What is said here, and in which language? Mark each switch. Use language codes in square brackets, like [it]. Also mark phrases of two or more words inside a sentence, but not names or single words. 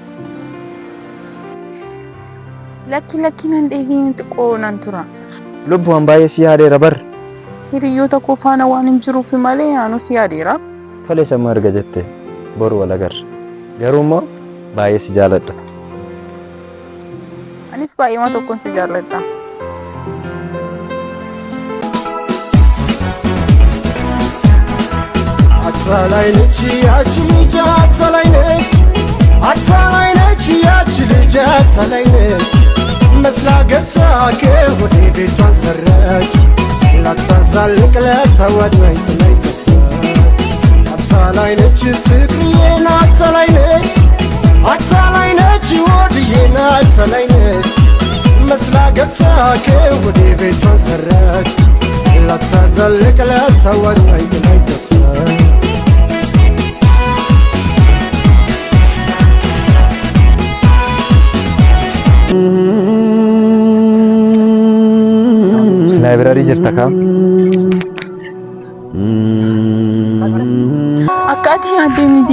[om] Lakki nan dheehin xiqqoo nan tura. Lubbuun baay'ee si yaadeera bar. Hiriyoota koo faana waan hin jiruuf malee anu si yaadeera. Tole sammuu erga jette boru wal agarra. Garuu immoo baay'ee si jaaladha. Anis baay'ee tokkoon si jaaladha. [am] አታላይነች ያች ልጅ አታላይነች አታላይነች ያች ልጅ አታላይነች መስላ ገብታ ከወደ ቤቷን ሰረች ላታዛልቅ ለተወጠኝ ትለይከፋ አታላይነች ፍቅርዬን አታላይነች አታላይነች ወድዬን አታላይነች መስላ ገብታ ከወደ ቤቷን ሰረች ላታዛልቅ ለተወጠኝ ትለይከፋ [om] Library jirta kam? Akkati yaadde miti.